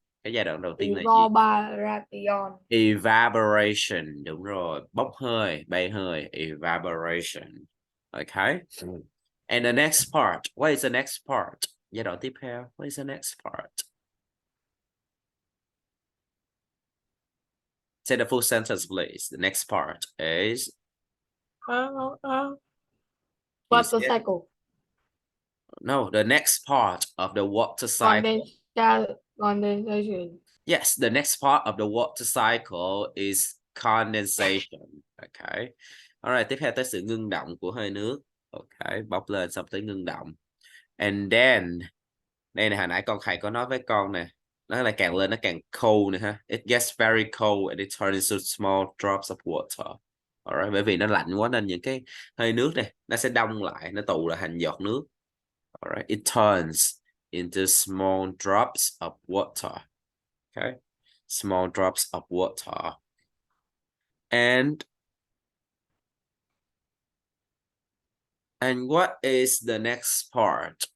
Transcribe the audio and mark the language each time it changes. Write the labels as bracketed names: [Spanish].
[Vietnamese] Cái giai đoạn đầu tiên là gì? [English] Evaporation. [Vietnamese] Evaporation, đúng rồi, bốc hơi, bay hơi, evaporation. [English] Okay. And the next part, what is the next part? [Vietnamese] Giai đoạn tiếp theo, [English] what is the next part? Say the full sentence, please. The next part is Water cycle. no, the next part of the water cycle. Condensation. Yes, the next part of the water cycle is condensation. Okay. [Vietnamese] Alright, tiếp theo tới sự ngưng động của hơi nước. Okay, bốc lên xong tới ngưng động. [English] And then, [Vietnamese] đây này hồi nãy con thầy có nói với con nè, nó là càng lên nó càng cold nè ha. [English] It gets very cold and it turns into small drops of water. [Vietnamese] Alright, bởi vì nó lạnh quá nên những cái hơi nước này nó sẽ đông lại, nó tụ lại thành giọt nước. [English] Alright, it turns into small drops of water. Okay, small drops of water. And what is the next part?